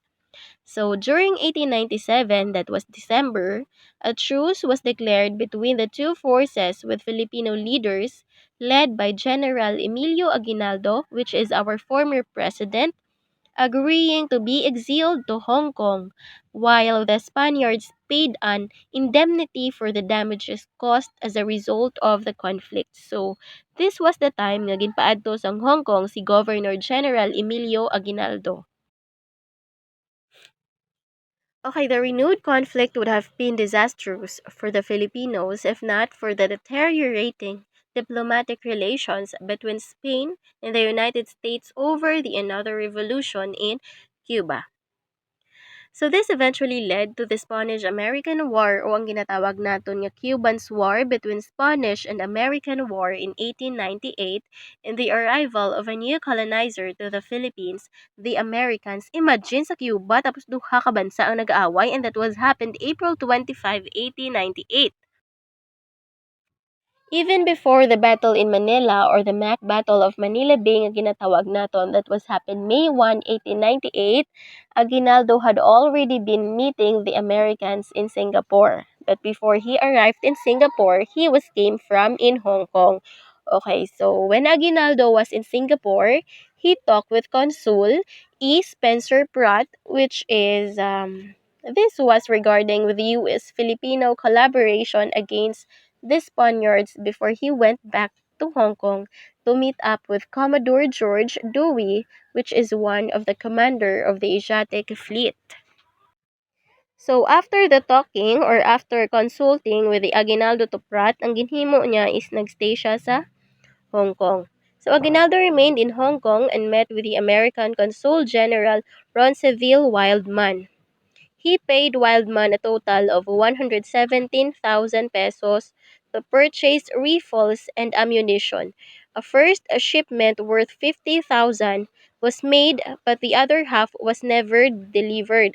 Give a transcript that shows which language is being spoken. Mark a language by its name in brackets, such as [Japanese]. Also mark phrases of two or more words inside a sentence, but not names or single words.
[English] So during 1897, that was December, a truce was declared between the two forces with Filipino leaders led by General Emilio Aguinaldo, which is our former president, agreeing to be exiled to Hong Kong, while the Spaniards paid an indemnity for the damages caused as a result of the conflict. So, this was the time [Hiligaynon] nga ginpaadto sa Hong Kong si [English] Governor General Emilio Aguinaldo. Okay, the renewed conflict would have been disastrous for the Filipinos if not for the deteriorating diplomatic relations between Spain and the United States over the another revolution in Cuba. So this eventually led to the Spanish-American War [Hiligaynon] o ang ginatawag naton nga [English] Cuban's War between Spanish and American War in 1898 and the arrival of a new colonizer to the Philippines, the Americans. [Hiligaynon] Imagine sa Cuba tapos duha ka bansa ang nag-aaway [English] and that was happened [Hiligaynon] April 25, 1898. [English] Even before the battle in Manila or the Mac Battle of Manila Bay [Hiligaynon] nga ginatawag naton [English] that was happened May 1, 1898, Aguinaldo had already been meeting the Americans in Singapore. But before he arrived in Singapore, he was came from in Hong Kong. Okay, so when Aguinaldo was in Singapore, he talked with Consul E. Spencer Pratt, which is this was regarding with the U.S.-Filipino collaboration against the Spaniards before he went back to Hong Kong to meet up with Commodore George Dewey, which is one of the commander of the Asiatic Fleet. So after the talking or after consulting with the Aguinaldo to Pratt, [Hiligaynon] ang ginhimo niya is nagstay siya sa Hong Kong. [English] So Aguinaldo remained in Hong Kong and met with the American Consul General Ronceville Wildman. He paid Wildman a total of 117,000 pesos to purchase rifles and ammunition. A shipment worth 50,000 was made, but the other half was never delivered.